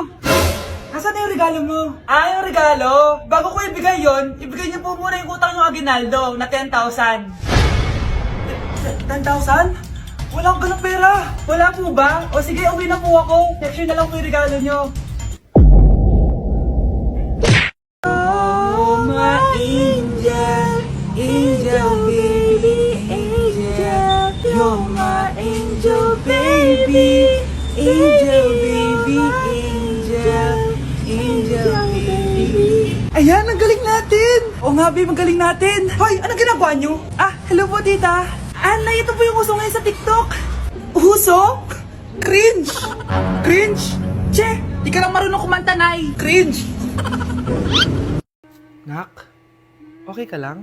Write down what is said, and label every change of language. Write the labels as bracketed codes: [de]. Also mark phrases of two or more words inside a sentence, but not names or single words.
[tl] Asan na yung regalo mo? Ah, yung regalo? Bago ko ibigay yon, ibigay niyo po muna yung utang yung Aguinaldo na 10,000. 10,000? Wala akong ganang pera. Wala po ba? O sige, uwi na po ako. Next year na lang po yung regalo niyo. [en] Oh, my angel, angel baby, angel. You're my angel baby, angel baby, angel, angel baby. [tl] Ayan, ang galing natin! Oo nga, babe, ang galing natin! Hoy, anong ginagawa nyo? Ah, hello po, tita! Nay, ito po yung uso ngayon sa TikTok! [en] Uso? Cringe! Cringe? [tl] Che, di ka lang marunong kumanta, Nay! Cringe! Nak, okay ka lang?